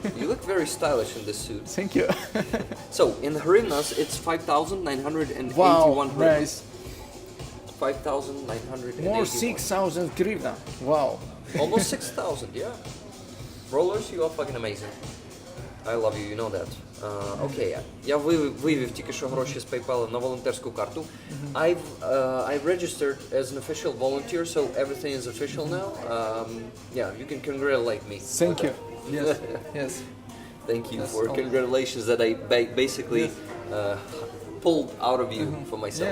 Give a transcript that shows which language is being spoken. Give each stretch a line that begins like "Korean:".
English: You look very stylish in this suit. Thank you. So in hryvnias, it's 5,981 wow, hryvnias. nice. 5,981. More 6,000 hryvnia. Wow. Almost 6,000, yeah. Rollers, you are fucking amazing. I love you, you know that.
Ukrainian: Окей, я вивів тільки що гроші з PayPal на волонтерську карту.
English: I've registered as an official volunteer, so everything is official now. Yeah, you can congratulate me. Thank you. Yes. Yes. Thank you for congratulations that I basically pulled out of you for myself.